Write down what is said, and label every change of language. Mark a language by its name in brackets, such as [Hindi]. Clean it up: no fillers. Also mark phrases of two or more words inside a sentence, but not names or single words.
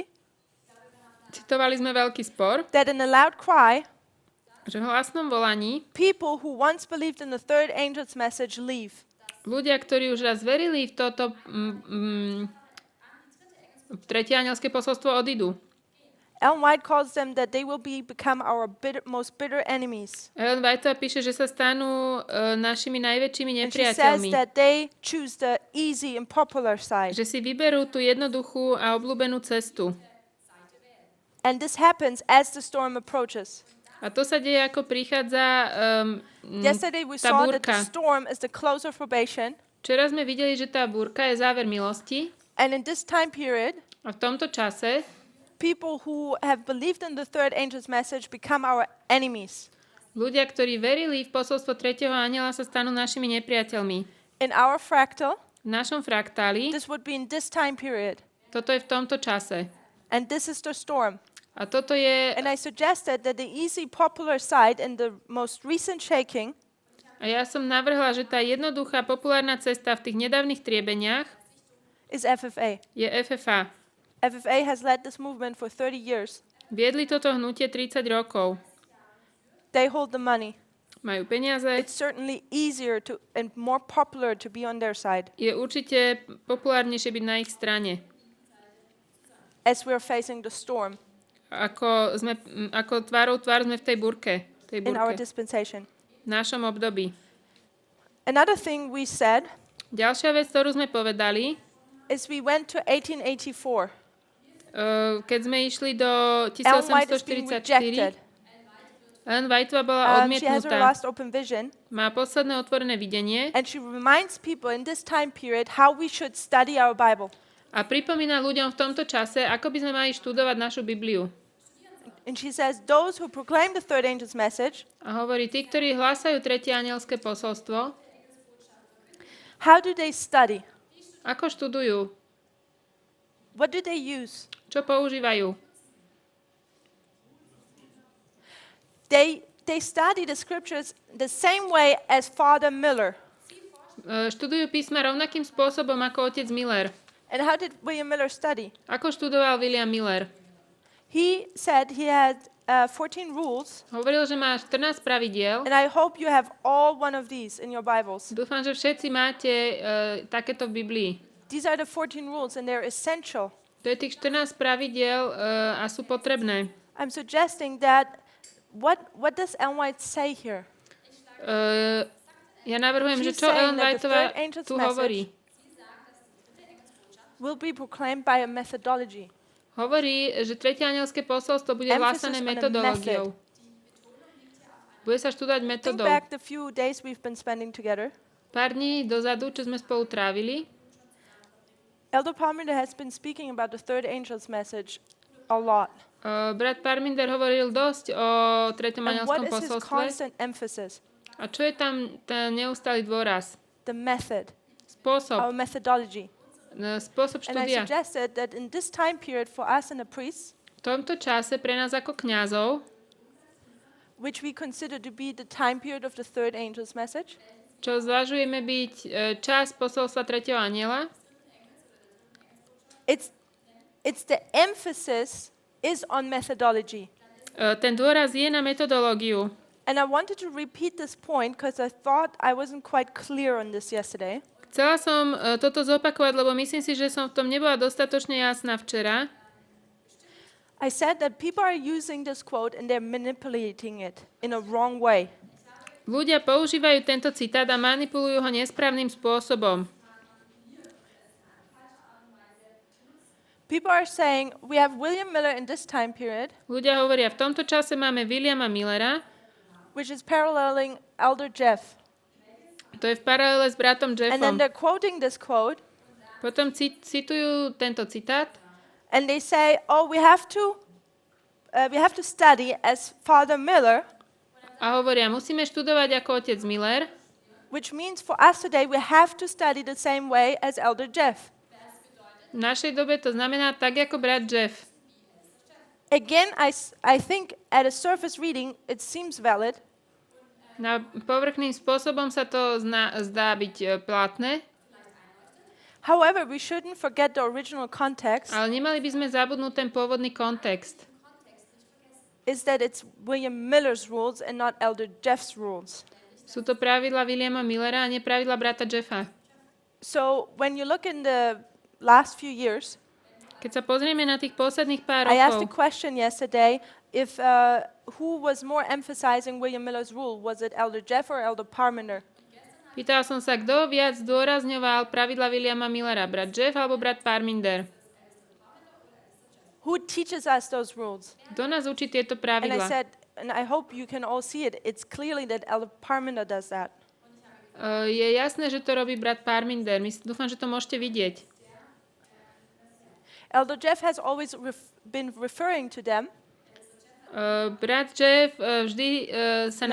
[Slovak] citovali sme veľký spor, [English] that in the loud cry, [Slovak] že v hlasnom volaní [English] people who once believed in the third angel's message leave. [Slovak] ľudia, ktorí už raz verili v toto tretie anielské posolstvo, odídu. [English] Ellen White calls them that they will become our most bitter enemies. [Slovak] Ellen Whiteová píše, že sa stanú našimi najväčšími [English] And she says [Slovak] nepriateľmi. [English] that they choose the easy and popular side. [Slovak] Že si vyberú tú jednoduchú a obľúbenú cestu. [English] And this happens as the storm approaches. [Slovak] A to sa deje, ako prichádza [English] Yesterday we [Slovak] tá [English] saw that the [Slovak] búrka. [English] storm is the close of probation. [Slovak] Včera sme videli, že tá búrka je záver milosti. [English] And in this time period, [Slovak] A v tomto čase [English] people who have believed in the third angel's message become our enemies. [Slovak] ľudia, ktorí verili v posolstvo tretieho anjela, sa stanú našimi nepriateľmi. [English] In our fractal, [Slovak] V našom fraktáli [English] this would be in this time period. [Slovak] toto je v tomto čase. [English] And this is the storm. [Slovak] A toto je... [English] And I suggested that the easy, popular side in the most recent shaking [Slovak] A ja som navrhla, že tá jednoduchá populárna cesta v tých nedávnych triebeniach [English] is FFA. [Slovak] je FFA. [English] FFA has led this movement for 30 years. [Slovak] Viedli toto hnutie 30 rokov. [English] They hold the money. [Slovak] Majú peniaze. [English] It's certainly easier to and more popular to be on their side [Slovak] Je určite populárnejšie byť na ich strane. [English] as we're facing the storm [Slovak] Ako tvárou tvár sme v tej búrke. [English] in our dispensation. [Slovak] V našom období. [English] Another thing we said [Slovak] Ďalšia vec, ktorú sme povedali, [English] is we went to 1884. [Slovak] keď sme išli do [English] Ellen White is being 1844, rejected. [Slovak] Ellen Whiteová bola [English] She has her [Slovak] odmietnutá. [English] last open vision, [Slovak] Má posledné otvorené videnie [English] and she reminds people in this time period how we should study our Bible. [Slovak] a pripomína ľuďom v tomto čase, ako by sme mali študovať našu Bibliu. [English] And she says, those who proclaim the third angel's message, [Slovak] A hovorí, tí, ktorí hlásajú tretie anielské posolstvo, [English] how do they study? [Slovak] ako študujú, [English] What do they use? [Slovak] čo používajú. [English] They study the scriptures the same way as Father Miller. [Slovak] Študujú písma rovnakým spôsobom ako otec Miller. [English] And how did William Miller study? [Slovak] Ako študoval William Miller? [English] He said he had 14 rules, [Slovak] Hovoril, že má 14 pravidiel. [English] and I hope you have all one of these in your Bibles. [Slovak] Dúfam, že všetci máte takéto v Biblii. [English] These are the 14 rules, and they're essential. [Slovak] To je tých 14 pravidiel a sú potrebné. [English] I'm suggesting that what does Ellen White say here? [Slovak] Ja navrhujem, že [English] She's [Slovak] čo [English] saying [Slovak] Ellen [English] that the [Slovak] Whiteová [English] third angel's [Slovak] tu [English] message [Slovak] hovorí. [English] Will be proclaimed by a methodology. [Slovak] Hovorí, že tretie anielské posolstvo bude [English] Emphasis [Slovak] hlásané [English] on a [Slovak] metodológiou. Bude sa študovať [English] Think [Slovak] metodou. [English] back the few days we've been spending together. [Slovak] Pár dní dozadu, čo sme spolu trávili, [English] Elder Parminder has been speaking about the third angel's message a lot. [Slovak] brat Parminder hovoril dosť o treťom [English] And what [Slovak] anielskom [English] is his [Slovak] posolstve. [English] constant emphasis? [Slovak] A čo je tam ten neustály dôraz? [English] The method, [Slovak] Spôsob, [English] our methodology. [Slovak] spôsob [English] And I [Slovak] štúdia. [English] suggested that in this time period for us and the priests, [Slovak] V tomto čase pre nás ako kňazov, [English] which we consider to be the time period of the third angel's message, [Slovak] čo zvažujeme byť čas posolstva 3. anjela, [English] it's the emphasis is on methodology. [Slovak] ten dôraz je na metodológiu. [English] And I wanted to repeat this point because I thought I wasn't quite clear on this yesterday. [Slovak] Chcela som toto zopakovať, lebo myslím si, že som v tom nebola dostatočne jasná včera. [English] I said that people are using this quote and they're manipulating it in a wrong way. [Slovak] Ľudia používajú tento citát a manipulujú ho nesprávnym spôsobom. [English] People are saying we have William Miller in this time period, [Slovak] Ľudia hovoria, v tomto čase máme Williama Millera, [English] which is paralleling Elder Jeff. [Slovak] to je v paralele s bratom [English] And then [Slovak] Jeffom. [English] they're quoting this quote [Slovak] Potom citujú tento citát [English] and they say, oh, we have to study as Father Miller, [Slovak] a hovoria, musíme študovať ako otec Miller, [English] which means for us today we have to study the same way as Elder Jeff. [Slovak] v našej dobe to znamená tak ako brat Jeff. [English] Again, I think at a surface reading it seems valid, [Slovak] Na povrchným spôsobom sa to zdá byť platné, [English] however, we shouldn't forget the original context, [Slovak] ale nemali by sme zabudnúť ten pôvodný kontext. [English] is that it's William Miller's rules and not Elder Jeff's rules. [Slovak] Sú to pravidla Williama Millera a nie pravidla brata Jeffa. [English] So when you look in the last few years, [Slovak] Keď sa pozrieme na tých posledných pár [English] I asked a [Slovak] rokov, [English] question yesterday if who was more emphasizing William Miller's rule, was it Elder Jeff or Elder Parminder? [Slovak] pýtal som sa, kto viac zdôrazňoval pravidla Williama Millera, brat Jeff alebo brat Parminder. [English] Who teaches us those rules? [Slovak] Kto nás učí tieto [English] And I [Slovak] pravidla? [English] said, and I hope you can all see it, it's clearly that Elder Parminder does that. [Slovak] Je jasné, že to robí brat Parminder. Dúfam, že to môžete vidieť. [English] Elder Jeff has always been referring to them. [Slovak] Brat Jeff vždy sa